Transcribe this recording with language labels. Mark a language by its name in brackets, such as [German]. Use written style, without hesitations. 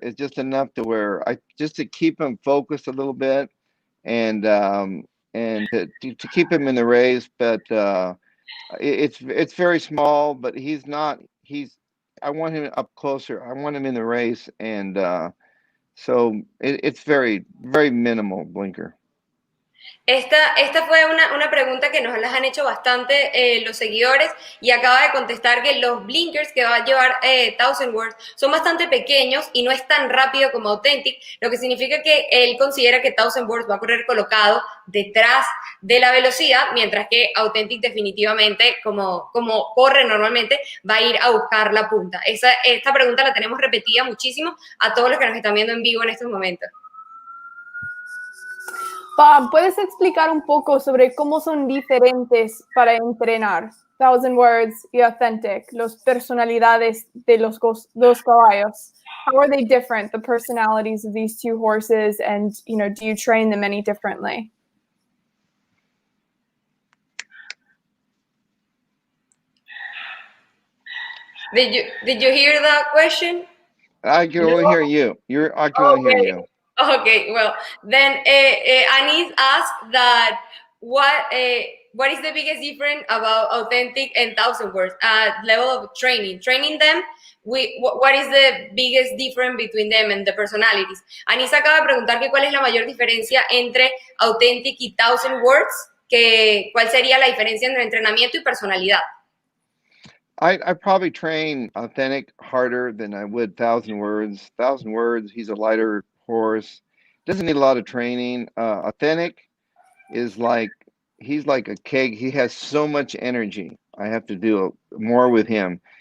[English] It's just enough to where just to keep him focused a little bit, and to keep him in the race. But it's very small. But he's not. I want him up closer. I want him in the race, and so it's very minimal blinker. [Spanish] Esta fue una pregunta que nos las han hecho bastante los seguidores y acaba de contestar que los blinkers que va a llevar Thousand Words son bastante pequeños y no es tan rápido como Authentic, lo que significa que él considera que Thousand Words va a correr colocado detrás de la velocidad, mientras que Authentic definitivamente, como corre normalmente, va a ir a buscar la punta. Esta pregunta la tenemos repetida muchísimo a todos los que nos están viendo en vivo en estos momentos. Bob, ¿puedes explicar un poco sobre cómo son diferentes para entrenar Thousand Words y Authentic, las personalidades de los dos caballos? [English] How are they different, the personalities of these two horses, and do you train them any differently? Did you hear that question? I can only hear you. I can only hear you. Okay, well, then Annise asked that what is the biggest difference about Authentic and Thousand Words? Level of training them. What is the biggest difference between them and the personalities? [Spanish] Annise acaba de preguntar que cuál es la mayor diferencia entre Authentic y Thousand Words, cuál sería la diferencia entre entrenamiento y personalidad. [English] I probably train Authentic harder than I would Thousand Words. Thousand Words, he's a lighter horse, doesn't need a lot of training. Authentic is he's like a keg. He has so much energy. I have to do more with him.